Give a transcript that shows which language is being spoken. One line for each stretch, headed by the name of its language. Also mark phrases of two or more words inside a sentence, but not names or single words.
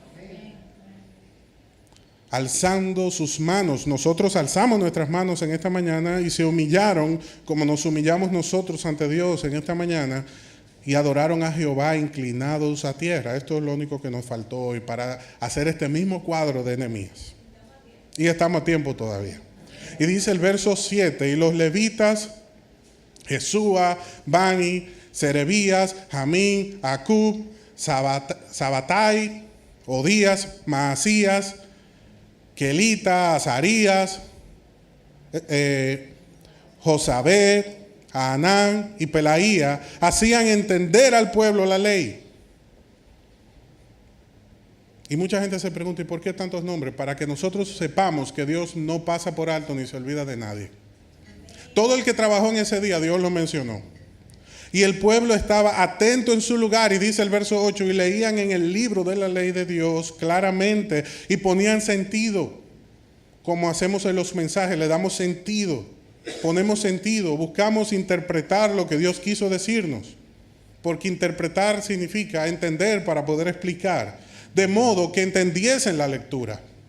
Spanish: Alzando sus manos, nosotros alzamos nuestras manos en esta mañana y se humillaron como nos humillamos nosotros ante Dios en esta mañana y adoraron a Jehová inclinados a tierra. Esto es lo único que nos faltó hoy para hacer este mismo cuadro de Nehemías. Y estamos a tiempo todavía. Y dice el verso 7, y los levitas, Jesúa, Bani, Serebías, Jamín, Acub, Sabatai, Odías, Maasías, Kelita, Azarías, Josabed, Anán y Pelaía hacían entender al pueblo la ley. Y mucha gente se pregunta, ¿y por qué tantos nombres? Para que nosotros sepamos que Dios no pasa por alto ni se olvida de nadie. Todo el que trabajó en ese día, Dios lo mencionó. Y el pueblo estaba atento en su lugar, y dice el verso 8, y leían en el libro de la ley de Dios claramente y ponían sentido, como hacemos en los mensajes, le damos sentido, ponemos sentido, buscamos interpretar lo que Dios quiso decirnos, porque interpretar significa entender para poder explicar, de modo que entendiesen la lectura.